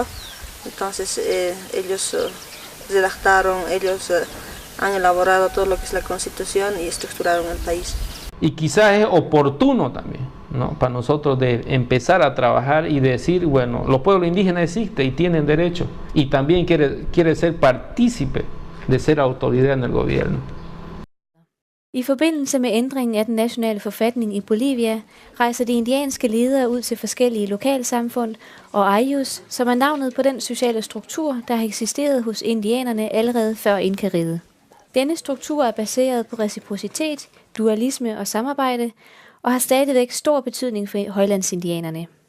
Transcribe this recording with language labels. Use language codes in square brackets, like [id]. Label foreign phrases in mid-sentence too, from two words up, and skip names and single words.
[es] Entonces ellos redactaron, ellos han elaborado todo lo que es la Constitución y estructuraron el país. Y quizás es oportuno también, ¿no?, para nosotros de empezar a trabajar y decir, bueno, los pueblos indígenas existen y tienen derecho, y también quiere ser partícipe de ser autoridad en el gobierno. [da] I forbindelse med ændringen af den nationale forfatning i Bolivia, rejser de indianske ledere ud til forskellige lokalsamfund og ayllus, som er navnet på den sociale struktur, der har eksisteret hos indianerne allerede før Inka-riget. Denne struktur er baseret på reciprocitet, dualisme og samarbejde, og har stadigvæk stor betydning for højlandsindianerne.